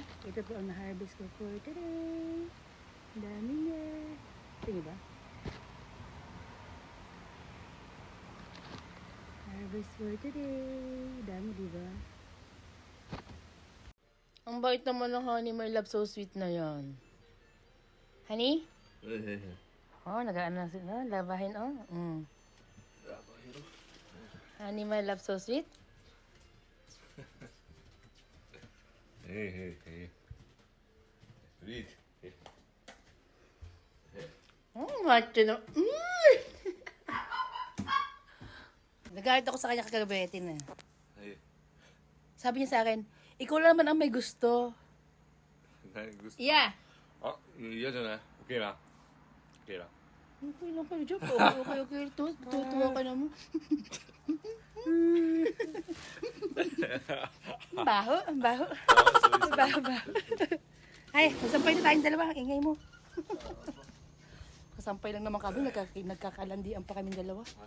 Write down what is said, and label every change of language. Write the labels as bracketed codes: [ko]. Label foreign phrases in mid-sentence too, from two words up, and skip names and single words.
[tl] Ito po ang harvest ko [en] for today. [tl] Ang dami niya. Tingin ba? [en] Harvest for today. [tl] Dami, diba? Ang bait naman ng [en] honey, my love, so sweet [tl] na yan. Honey? Oh, nag-ano na sila. Labahin, oh. [en] Honey, my love, so sweet. Hey. Read. [tl] Macho na. Nagalit ako sa kanya kagabi, na. [en] Hey. [tl] Sabi niya sa akin, ikaw lang naman ang may gusto. [en] Yeah. [ko] 아, 이해하잖아. 오케이라. 오케이라. [tl] Okay lang kayo dyan. Okay. Tutuwa ka naman. Ang baho. Baho. Ay, magsampay na tayong dalawa. Ingay mo. Kasampay lang naman kami. Nagkakalandian pa kaming dalawa.